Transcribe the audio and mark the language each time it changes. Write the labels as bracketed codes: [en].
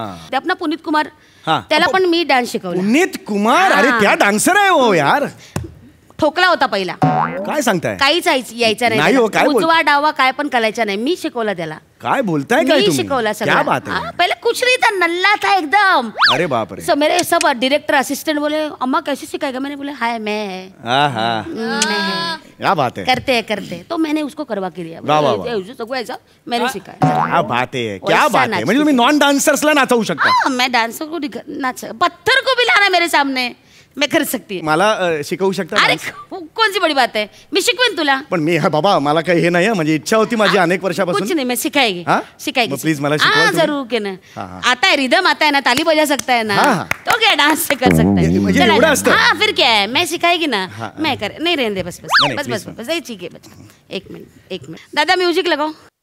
[mr] ते अपना पुनीत कुमार, त्याला पण मी डान्स शिकवला. पुनीत कुमार? अरे त्या डान्सर आहे हो यार. ठोकला होता पहिला. काय सांगताय? काहीच यायचा नाही. उजवा डावा काय पण करायचा नाही. मी शिकवला त्याला. काय बोलताय काय तुम्ही? शिकवला सगळं. [hi] क्या बात है. पहले कुछ नहीं था, नल्ला था एकदम. अरे बाप रे. सो मेरे सब डायरेक्टर असिस्टेंट बोले अम्मा कैसे सिखाएगा? मैंने बोले हाय मैं. क्या बात है. करते तो मैंने उसको करवा के दिया. सगळं ऐसा मैंने सिखाया. क्या बात है. क्या बात है. [mr] म्हणजे तुम्ही नॉन डान्सर्सला नाचवू शकता. [hi] मैं डांसर को नाच, पत्थर को भी लाना मेरे सामने मैं कर सकती है. [mr] मला शिकवू शकता? अरे कोणची बड़ी बात है, मी शिकवेन तुला. पण मी बाबा मला काही हे नाही, म्हणजे इच्छा होती माझी अनेक वर्षापासून. [hi] कुछ नहीं, मैं सिखाएगी. [mr] प्लीज मला शिकवा. [hi] जरूर के ना. आता है रिदम आता है ना, ताली बजा सकता है ना, तो क्या डांस से कर सकता है. हाँ फिर क्या है, मैं सिखाएगी ना. मैं कर नहीं रहने दे. बस ठीक है. एक मिनट दादा म्यूजिक लगाओ.